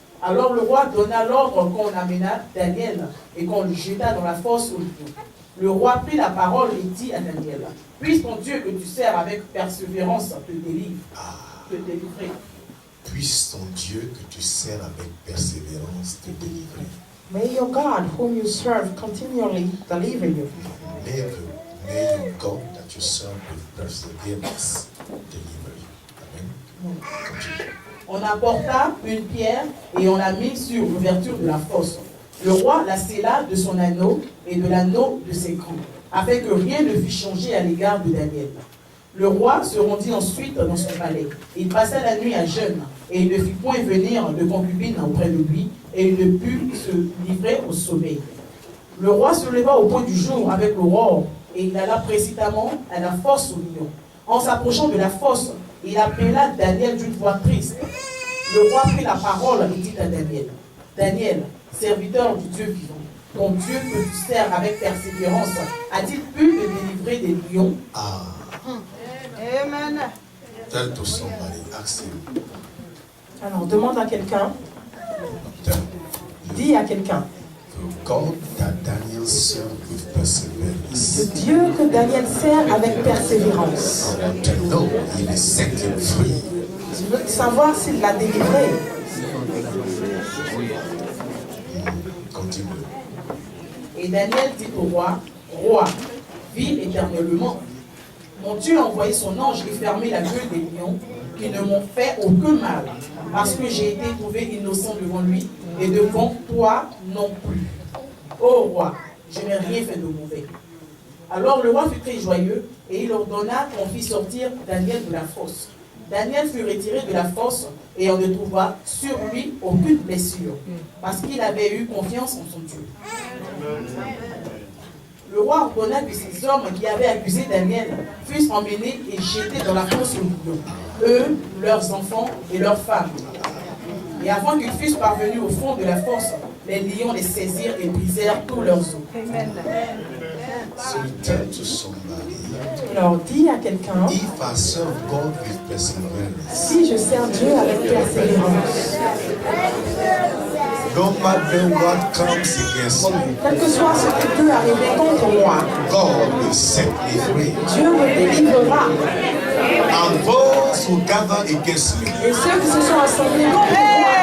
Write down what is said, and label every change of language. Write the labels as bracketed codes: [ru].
[fr] Alors le roi donna l'ordre qu'on amena Daniel et qu'on le jeta dans la fosse au lion. Le roi prit la parole et dit à Daniel, puisse ton Dieu que tu sers avec persévérance te délivrer. Puisse ton Dieu que tu sers avec persévérance te délivrer. [en] May your God, whom you serve, continually deliver you. May your God that you serve with perseverance deliver you. Amen. Continue. [fr] On apporta une pierre et on la mit sur l'ouverture de la fosse. Le roi la scella de son anneau et de l'anneau de ses crans, afin que rien ne fût changé à l'égard de Daniel. Le roi se rendit ensuite dans son palais. Il passa la nuit à jeûne, et il ne fit point venir de concubine auprès de lui, et il ne put se livrer au sommeil. Le roi se leva au point du jour avec l'aurore, et il alla précipitamment à la fosse au lion. En s'approchant de la fosse, il appela Daniel d'une voix triste. Le roi prit la parole et dit à Daniel, Daniel, serviteur du Dieu vivant, ton Dieu que tu sers avec persévérance, a-t-il pu te délivrer des lions? Amen. [en] Tell to somebody, ask him. [fr] Alors, demande à quelqu'un, [en] Tell [fr] dis à quelqu'un, [en] the God that Daniel served with [fr] le [en] perseverance. [fr] Dieu que Daniel sert avec persévérance. [en] I want to know if he set him free. [fr] Je veux savoir s'il l'a délivré. [en] Continue. [fr] Et Daniel dit au roi, roi, vis éternellement. Mon Dieu a envoyé son ange et fermé la gueule des lions qui ne m'ont fait aucun mal, parce que j'ai été trouvé innocent devant lui et devant toi non plus. Ô roi, je n'ai rien fait de mauvais. Alors le roi fut très joyeux et il ordonna qu'on fit sortir Daniel de la fosse. Daniel fut retiré de la fosse et on ne trouva sur lui aucune blessure, parce qu'il avait eu confiance en son Dieu. Le roi ordonna que ces hommes qui avaient accusé Daniel fussent emmenés et jetés dans la fosse au lion, eux, leurs enfants et leurs femmes. Et avant qu'ils fussent parvenus au fond de la fosse, les lions les saisirent et brisèrent tous leurs os. [en] So tell to somebody, [fr] Alors, dis à quelqu'un, [en] if I serve God with perseverance, [fr] si je sers Dieu avec persévérance, [en] no matter what comes against me, [fr] quel que soit ce qui peut arriver contre moi, [en] God will set me free. [fr] Dieu me délivrera. [en] And those who gather against me, [fr] Et ceux qui se sont assemblés contre moi,